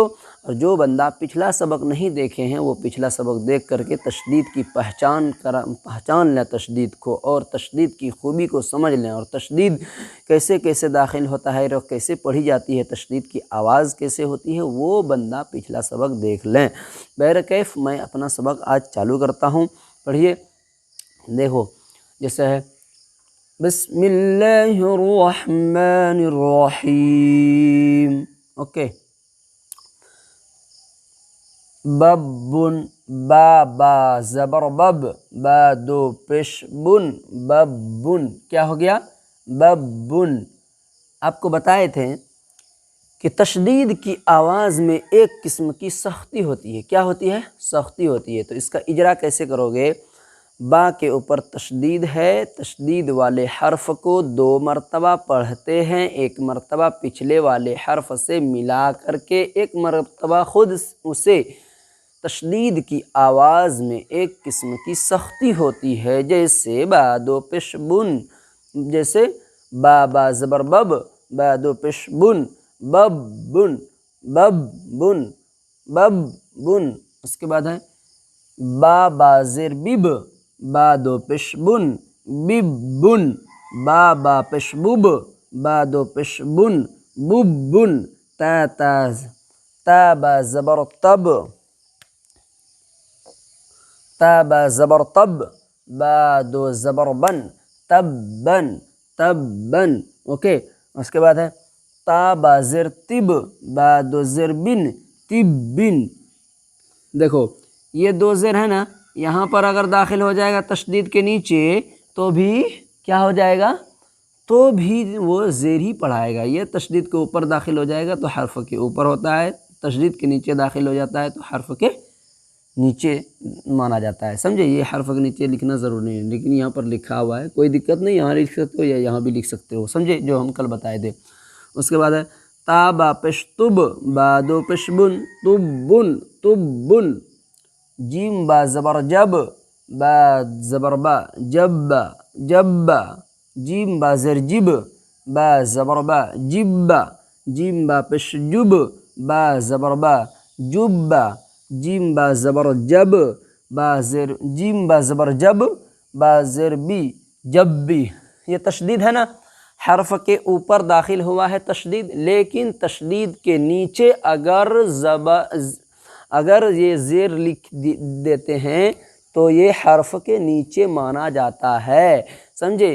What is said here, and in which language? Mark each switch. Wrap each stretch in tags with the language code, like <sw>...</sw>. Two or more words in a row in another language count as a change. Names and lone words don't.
<ur>اور جو بندہ پچھلا سبق نہیں دیکھے ہیں وہ پچھلا سبق دیکھ کر کے تشدید کی پہچان لیں تشدید کو، اور تشدید کی خوبی کو سمجھ لیں، اور تشدید کیسے کیسے داخل ہوتا ہے اور کیسے پڑھی جاتی ہے، تشدید کی آواز کیسے ہوتی ہے، وہ بندہ پچھلا سبق دیکھ لیں۔ بہرکیف میں اپنا سبق آج چالو کرتا ہوں، پڑھیے۔ دیکھو جیسے ہے</ur> <ar>بسم اللہ الرحمن الرحیم،</ar> <ur>اوکے۔ ببن، با با زبر بب، با دو پیش بن، ببن، کیا ہو گیا؟ ببن۔ آپ کو بتائے تھے کہ تشدید کی آواز میں ایک قسم کی سختی ہوتی ہے۔ کیا ہوتی ہے؟ سختی ہوتی ہے۔ تو اس کا اجرا کیسے کرو گے؟ با کے اوپر تشدید ہے، تشدید والے حرف کو 2 مرتبہ پڑھتے ہیں، ایک مرتبہ پچھلے والے حرف سے ملا کر کے، ایک مرتبہ خود اسے۔ تشدید کی آواز میں ایک قسم کی سختی ہوتی ہے، جیسے با دو پیش بن، جیسے با با زبر بب، با دو پیش بن، بب بن، بب بن، بب بن۔ اس کے بعد ہے با با زیر بب، با دو پیش بن، بب بن، با با پیش بب، با دو پیش بن، بب بن۔ تا تا با زبر تب، تا با زبر تب، با دو زبر بن، تب بن، تب بن، اوکے۔ اس کے بعد ہے تا با زیر تب، با دو زیر بن، تب بن۔ دیکھو یہ 2 زیر ہے نا، یہاں پر اگر داخل ہو جائے گا تشدید کے نیچے تو بھی کیا ہو جائے گا؟ تو بھی وہ زیر ہی پڑھائے گا۔ یہ تشدید کے اوپر داخل ہو جائے گا تو حرف کے اوپر ہوتا ہے، تشدید کے نیچے داخل ہو جاتا ہے تو حرف کے نیچے مانا جاتا ہے، سمجھے؟ یہ حرف کے نیچے لکھنا ضروری نہیں ہے، لیکن یہاں پر لکھا ہوا ہے، کوئی دقت نہیں، یہاں لکھ سکتے ہو یا یہاں بھی لکھ سکتے ہو، سمجھے؟ جو ہم کل بتائے تھے۔ اس کے بعد ہے تا با پیش تب، با دو پیش بن، تب بن، تب بن۔ جیم با زبر جب، با زبر با، جب با، جب با۔ جیم با زر جب، با زبر با، جب با۔ جیم با پیش جب، با زبر با، جب با۔ جیم با زبر جب، با زیر، جیم با زبر جب، با زیر بی، جب بی۔ یہ تشدید ہے نا، حرف کے اوپر داخل ہوا ہے تشدید، لیکن تشدید کے نیچے اگر یہ زیر لکھ دیتے ہیں تو یہ حرف کے نیچے مانا جاتا ہے، سمجھے؟</ur>